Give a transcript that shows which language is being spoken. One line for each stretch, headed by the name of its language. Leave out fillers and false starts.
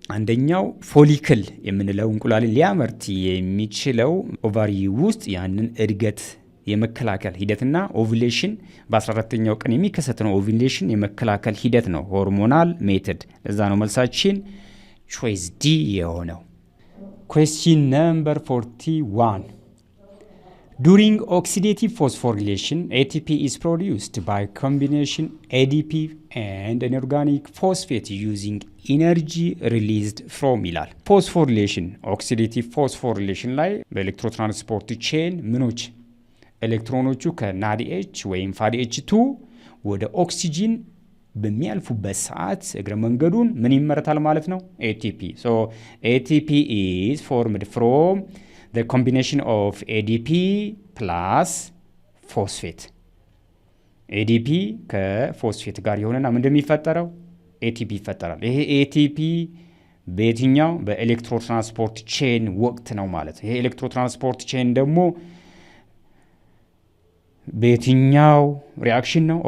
Amharic: አንደኛው ፎሊክል የምንለው እንቁላልን ሊያመርት የሚችለው ኦቫሪ ውስጥ ያንን እድገት የመከላከል ሂደትና ኦቭሌሽን በ14ኛው ቀን የሚከሰተው ኦቭሌሽን የመከላከል ሂደት ነው ሆርሞናል ሜተድ። ለዛ ነው መልሳችን ቾይስ ዲ የሆነው።
English: Question number 41. During oxidative phosphorylation, ATP is produced by combination ADP and an organic phosphate using energy released from
Amharic: ይላል። ፎስፎሪሌሽን ኦክሲዴቲቭ ፎስፎሪሌሽን ላይ በኤሌክትሮትራንስፖርት ቼን ምኖች ኤሌክትሮኖቹ ከናዲኤች ወይም ፋዲኤች2 ወደ ኦክሲጂን በሚያልፉበት ሰዓት እግረ መንገዱን ምን ይመረታል ማለት ነው?
English: ATP. So ATP is formed from the combination of ADP plus phosphate
Amharic: ADP ከፎስፌት ጋር ይሆንና ምን እንደሚፈጠረው ATP ይፈጠራል። ይሄ ATP በየትኛው በኤሌክትሮትራንስፖርት ቼን ወቅት ነው ማለት። ይሄ ኤሌክትሮትራንስፖርት ቼን ደግሞ በየትኛው ሪአክሽን ነው?